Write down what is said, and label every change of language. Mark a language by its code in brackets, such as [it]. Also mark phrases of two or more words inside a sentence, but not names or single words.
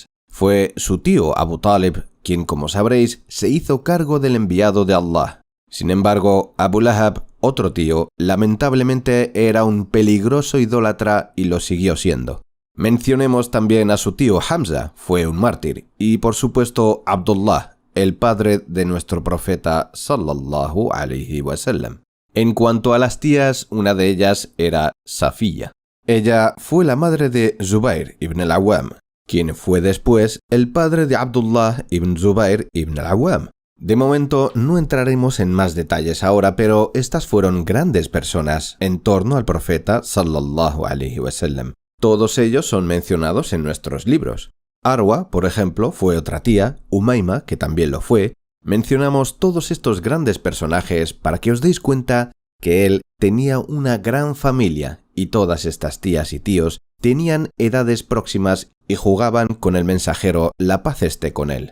[es] Fue su tío Abu Talib quien, como sabréis, se hizo cargo del enviado de Allah. Sin embargo, Abu Lahab, otro tío, lamentablemente era un peligroso idólatra y lo siguió siendo. Mencionemos también a su tío Hamza, fue un mártir, y por supuesto Abdullah, el padre de nuestro profeta [ar] صلى الله عليه وسلم. [es] En cuanto a las tías, una de ellas era Safiya. Ella fue la madre de Zubair ibn al-Awwam, quien fue después el padre de Abdullah ibn Zubair ibn al-Awwam. De momento no entraremos en más detalles ahora, pero estas fueron grandes personas en torno al profeta [ar] صلى الله عليه وسلم. [es] Todos ellos son mencionados en nuestros libros. Arwa, por ejemplo, fue otra tía, Umayma, que también lo fue. Mencionamos todos estos grandes personajes para que os deis cuenta que él tenía una gran familia y todas estas tías y tíos tenían edades próximas y jugaban con el mensajero la paz esté con él.